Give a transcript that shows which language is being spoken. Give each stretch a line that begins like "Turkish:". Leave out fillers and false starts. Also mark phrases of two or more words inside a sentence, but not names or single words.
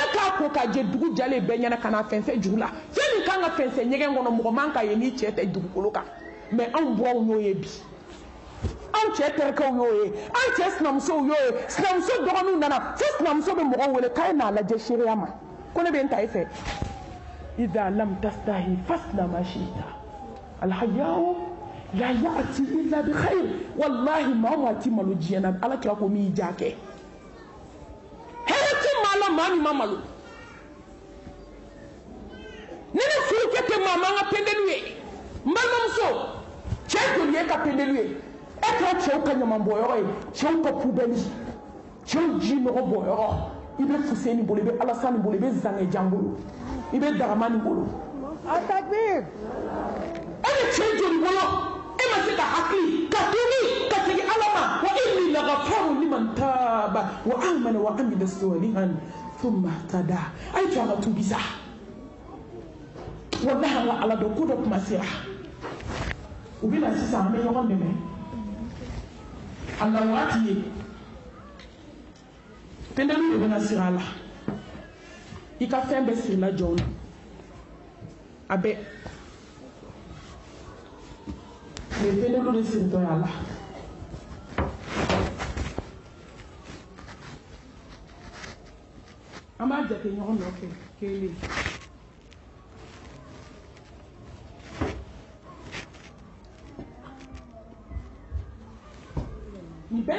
Bambara: k'a ko k'a jɛ dugu jalen bɛɛ ɲɛna ka na fɛnsɛ juru la fɛn min kan ka fɛnsɛ ɲɛgɛn kɔnɔ mɔgɔ man ka ye n'i cɛ tɛ dugukolo kan mɛ anw buwaw y'o ye bi anw cɛ terikɛw y'o ye anw cɛ sinamusow y'o ye sinamuso dɔgɔninw nana fo sinamuso bɛ mɔgɔ wele k'a ye n'a lajɛ seereya ma ko ne bɛ n ta e fɛ
Arabic: إذا لم تستحي فاصنع ما شئت الحياء لا يأتي إلا بخير
Bambara: wallahi maa o maa ti malo diɲɛ na ala kira ko min y'i diya kɛ hɛrɛ ti maa la maa min ma malo ne ni furukɛ tɛ maa man ka pendelu ye n balimamuso cɛ joli ye ka pendelu ye e kɛra cɛw ka ɲamanbɔyɔrɔ ye cɛw ka pubɛli cɛw ji nɔgɔ bɔyɔrɔ i bɛ fuseni bolo i bɛ alasani bolo i bɛ zangejan bolo i bɛ daramani bolo a takbir e ni cɛ joli bolo e ma se ka hakili ka tuubi ka segin ala ma
Arabic: و إني لغفار لمن تاب و آمن و عمل صالحا ثم اهتدى
Bambara: a ye to an ka tuubi sa wallahi an ka ala dɔn ko dɔ kuma sera u bɛ na sisan an bɛ ɲɔgɔn dɛmɛ a na waati ye pendelu de bɛna siri a la i ka fɛn bɛɛ sirila jɔn na a bɛɛ mais pendelu de siritɔ ye a la an b'a jate ɲɔgɔn nɔfɛ kelen nin bɛɛ